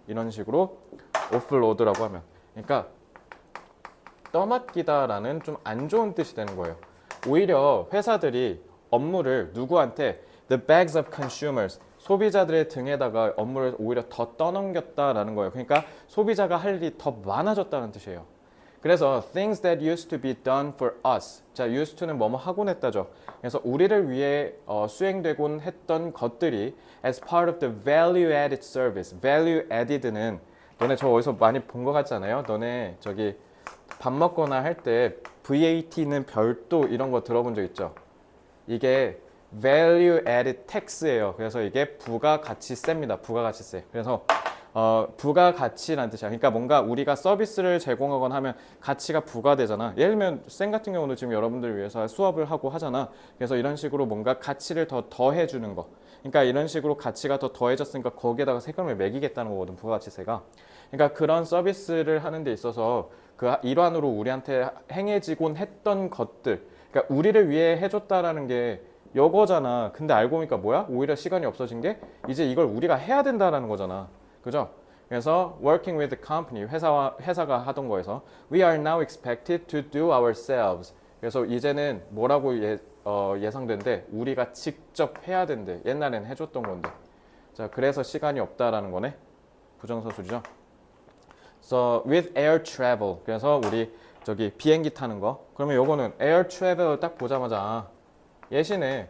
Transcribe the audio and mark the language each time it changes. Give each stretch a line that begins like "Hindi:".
Korean: 이런 식으로 offload라고 하면. 그러니까 떠맡기다라는 좀 안 좋은 뜻이 되는 거예요. 오히려 회사들이 업무를 누구한테
English: the bags of consumers
Korean: 소비자들의 등에다가 업무를 오히려 더 떠넘겼다라는 거예요. 그러니까 소비자가 할 일이 더 많아졌다는 뜻이에요. 그래서
English: things that used to be done for us.
Korean: 자, used to는 뭐뭐 하곤 했다죠. 그래서 우리를 위해 수행되곤 했던 것들이
English: as part of the value added service. value added는
Korean: 너네 저 어디서 많이 본 것 같지 않아요? 너네 저기 밥 먹거나 할 때 VAT는 별도 이런 거 들어본 적 있죠? 이게 Value Added Tax예요. 그래서 이게 부가가치세입니다. 부가가치세. 그래서 부가가치라는 뜻이야. 그러니까 뭔가 우리가 서비스를 제공하거나 하면 가치가 부과되잖아. 예를 들면 쌤 같은 경우는 지금 여러분들을 위해서 수업을 하고 하잖아. 그래서 이런 식으로 뭔가 가치를 더 더해주는 거. 그러니까 이런 식으로 가치가 더 더해졌으니까 거기에다가 세금을 매기겠다는 거거든, 부가가치세가. 그러니까 그런 서비스를 하는 데 있어서 그 일환으로 우리한테 행해지곤 했던 것들, 그러니까 우리를 위해 해줬다라는 게 요거잖아. 근데 알고 보니까 뭐야? 오히려 시간이 없어진 게 이제 이걸 우리가 해야 된다라는 거잖아. 그죠? 그래서
English: working with the company,
Korean: 회사가 하던 거에서
English: we are now expected to do ourselves.
Korean: 그래서 이제는 뭐라고 예상된대? 우리가 직접 해야 된대. 옛날엔 해줬던 건데. 자, 그래서 시간이 없다라는 거네. 부정사술이죠.
English: So with air travel.
Korean: 그래서 우리 저기 비행기 타는 거. 그러면 요거는 air travel 딱 보자마자 예시네.